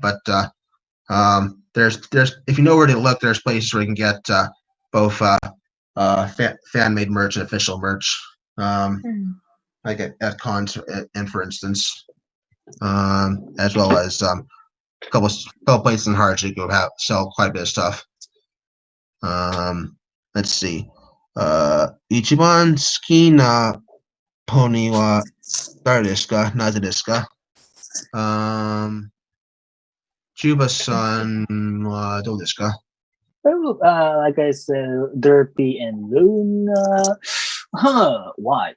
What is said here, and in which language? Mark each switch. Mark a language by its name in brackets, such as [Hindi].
[English] But there's if you know where to look, there's places where you can get both fan made merch and official merch. Like at cons, and for instance, as well as a couple places in Harsh you can sell quite a bit of stuff. Let's see. [Japanese] 一番好きなポニーは誰ですか？なぜですか？Tuba さんはどうですか？ [English] Well, like I said, Derpy and Luna. Huh? Why?